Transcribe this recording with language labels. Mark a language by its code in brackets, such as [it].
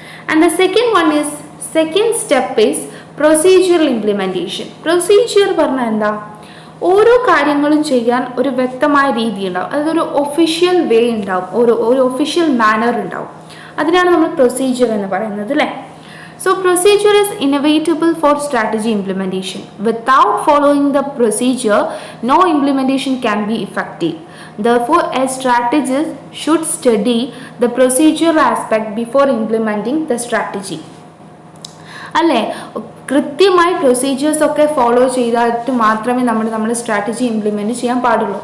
[en] And the second step is procedural implementation. [ml] Procedure പറഞ്ഞാൽ എന്താ, ഓരോ കാര്യങ്ങളും ചെയ്യാൻ ഒരു വ്യക്തമായ രീതി ഉണ്ടാവും, അതൊരു ഒഫീഷ്യൽ വേ ഉണ്ടാവും, ഒരു ഒഫീഷ്യൽ മാനർ ഉണ്ടാവും. അതിനാണ് നമ്മൾ പ്രൊസീജിയർ എന്ന് പറയുന്നത് അല്ലേ. [en] So procedure is inevitable for strategy implementation. Without following the procedure, no implementation can be effective. Therefore, a strategist should study the procedural aspect before implementing the strategy. [ml] അല്ലേ, കൃത്യമായി procedures ഒക്കെ follow ചെയ്തിട്ട് മാത്രമേ നമ്മുടെ strategy implement ചെയ്യാൻ പാടുള്ളൂ.